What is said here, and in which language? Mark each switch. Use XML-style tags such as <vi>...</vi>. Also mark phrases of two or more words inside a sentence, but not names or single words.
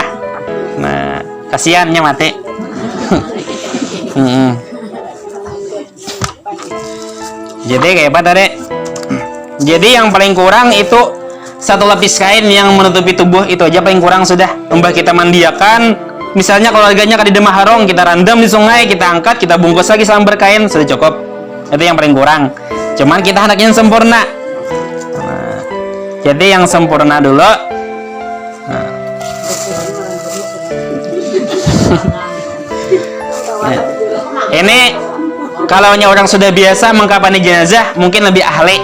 <id>Nah, kasihannya mati. Jadi kayak apa tadi? Jadi yang paling kurang itu 1 lapis kain yang menutupi tubuh, itu aja paling kurang sudah.</id> <bjn>Mbah kita mandiakan, misalnya keluarganya kadida maharong, kita randam di sungai, kita angkat, kita bungkus lagi sama berkain, sudah cukup.</bjn> <id>Itu yang paling kurang. Cuman kita hendaknya yang sempurna. Nah, jadi yang sempurna dulu. Nah. Ini kalau orang sudah biasa mengkapani jenazah mungkin lebih ahli.</id>